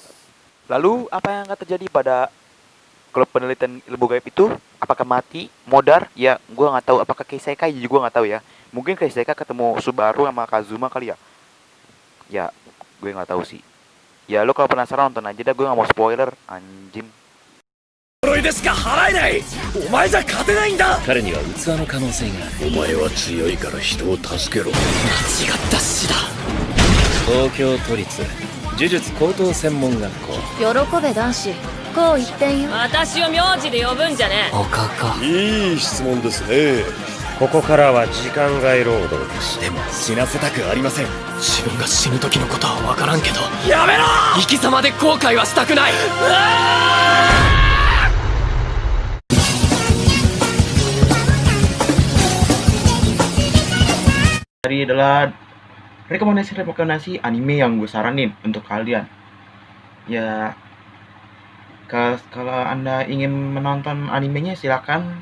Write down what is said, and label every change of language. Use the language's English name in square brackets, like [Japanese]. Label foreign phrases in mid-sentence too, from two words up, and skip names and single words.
[Indonesian] Lalu apa yang akan terjadi pada klub penelitian ilmu gaib itu? Apakah mati, modar? Ya, gue nggak tahu. Apakah Keisekai juga gue nggak tahu ya. Mungkin Keisekai ketemu Subaru sama Kazuma kali ya. Ya, gue nggak tahu sih. Ya, lo kalau penasaran nonton aja dah, gue nggak mau spoiler, anjing. [Japanese] 呪いでしか払えない。お前じゃ勝てないんだ。彼には器の可能性がある。お前は強いから人を助けろ。間違った死だ。東京都立呪術高等専門学校。喜べ男子、こう一点よ。私を名字で呼ぶんじゃねえ。おかか。いい質問ですね。ここからは時間外労働です。でも死なせたくありません。自分が死ぬ時のことは分からんけど。やめろ。生き様で後悔はしたくない。 [Indonesian] Tadi adalah rekomendasi anime yang gue saranin untuk kalian. Ya, kalau Anda ingin menonton animenya silakan.